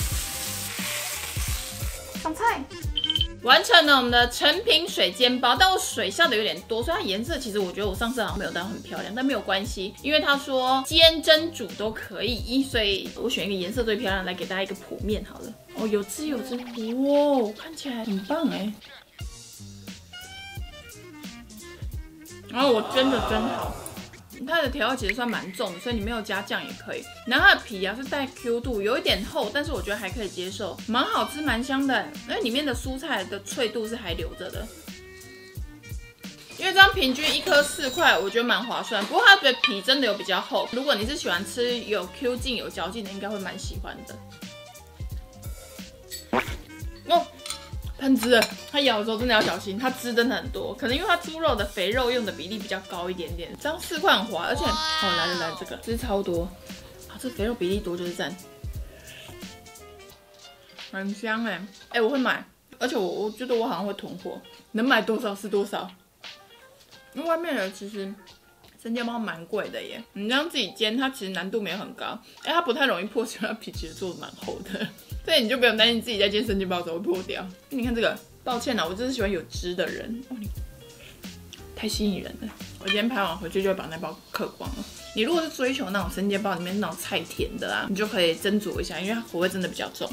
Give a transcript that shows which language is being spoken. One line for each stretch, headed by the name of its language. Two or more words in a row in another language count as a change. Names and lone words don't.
Chinese: 上菜，完成了我們的成品水煎包，但我水下的有點多，所以它顏色其實我覺得我上次好像沒有到很漂亮，但沒有關係，因為他說煎、蒸、煮都可以，所以我選一個顏色最漂亮來給大家一個譜面好了。哦，有汁有汁，哇，看起來很棒哎。然後我蒸的真好。它的調料其實算蠻重的，所以你沒有加醬也可以。然後它的皮啊是帶 Q 度，有一點厚，但是我覺得還可以接受，蠻好吃，蠻香的。因為裡面的蔬菜的脆度是還留着的。因為這樣平均1顆4塊，我覺得蠻划算。不過它的皮真的有比較厚，如果你是喜歡吃有 Q 勁、有嚼勁的，應該會蠻喜歡的。哦。噴汁了，它咬的時候真的要小心，它汁真的很多，可能因為它豬肉的肥肉用的比例比較高一點點，這樣4塊很滑，而且來這個汁超多，啊，這肥肉比例多就是讚，很香哎，我會買，而且我覺得我好像會囤貨，能買多少是多少，因為外面的其實生煎包蠻貴的耶，你這樣自己煎，它其實難度沒有很高，它不太容易破，因為它皮其實做的蠻厚的。所以你就不用擔心自己在煎生煎包的時候會破掉。你看這個，抱歉啦，我就是喜歡有汁的人。哦，太吸引人了。我今天拍完回去就會把那包嗑光了。你如果是追求那種生煎包裡面那種菜甜的啊，你就可以斟酌一下，因為它口味真的比較重。